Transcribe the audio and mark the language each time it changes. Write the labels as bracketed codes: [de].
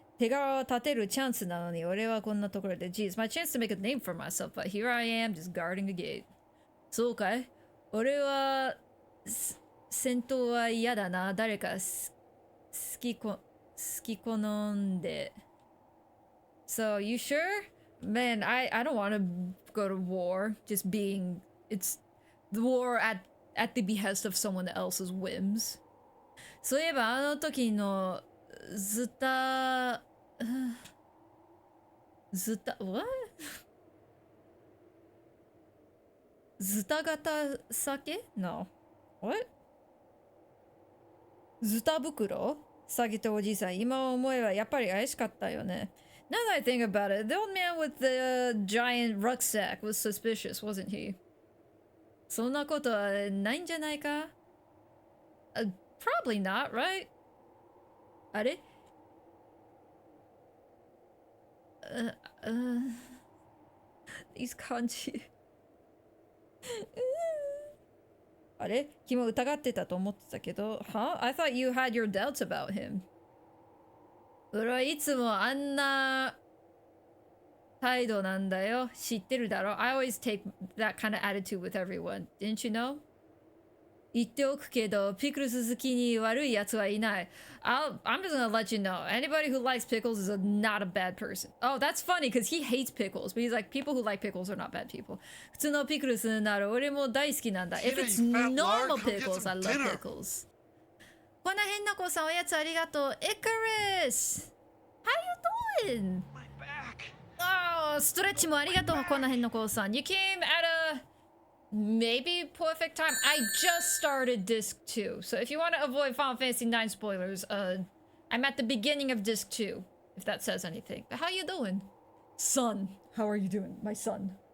[ja] 手柄を立てるチャンスなのに俺はこんなところで [en] Geez, my chance to make a name for myself, but here I am just guarding the gate. [ja] そうかい俺は戦闘は嫌だな。誰か好き好んで [en] So, you sure? Man, I don't want to go to war. Just being... It's the war at the behest of someone else's whims. [ja] そういえばあの時のズタ what? [en] ズタ型酒 No. What? [ja] ズタ袋下げたおじいさん今思えばやっぱり怪しかったよね [en] Now that I think about it, the old man with the giant rucksack was suspicious, wasn't he? [ja] そんなことはないんじゃないか? [en] Probably not, right? あれ? These kanji. [ja] あれ君疑ってたと思ってたけど Huh? [en] I thought you had your doubts about him. [ja] 俺はいつもあんな態度なんだよ。知ってるだろ [en] I always take that kind of attitude with everyone. Didn't you know? [ja] 言っておくけど、ピクルス好きに悪いやつはいない。 [en] I'm just gonna let you know. Anybody who likes pickles is not a bad person. Oh, that's funny because he hates pickles. But he's like, people who like pickles are not bad people. [ja] 普通のピクルスなら俺も大好きなんだ。 [en] If it's normal pickles, I love pickles. [ja] こんな変な子さんおやつありがとう。 [en] Icarus! How you doing? My back. [ja] Oh, ストレッチもありがとう。 [en] こんな変な子さん。You came at a maybe perfect time. I just started disc 2. So if you want to avoid Final Fantasy 9 spoilers, I'm at the beginning of disc 2. If that says anything. But how you doing? Son. How are you doing, my son?